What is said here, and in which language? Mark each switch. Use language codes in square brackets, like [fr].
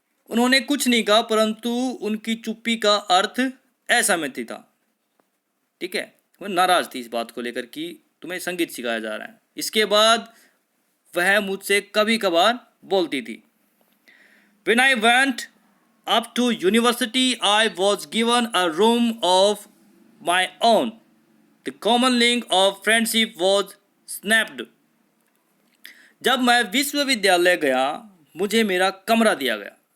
[hi] उन्होंने कुछ नहीं कहा, परंतु उनकी चुप्पी का अर्थ असहमति था। ठीक है, वो नाराज थी इस बात को लेकर कि तुम्हें संगीत सिखाया जा रहा है। इसके बाद वह मुझसे कभी कभार बोलती थी। [en] When I went up to university, I was given a room of my own. The common link of friendship was snapped. [hi] जब मैं विश्वविद्यालय गया, मुझे मेरा कमरा दिया गया।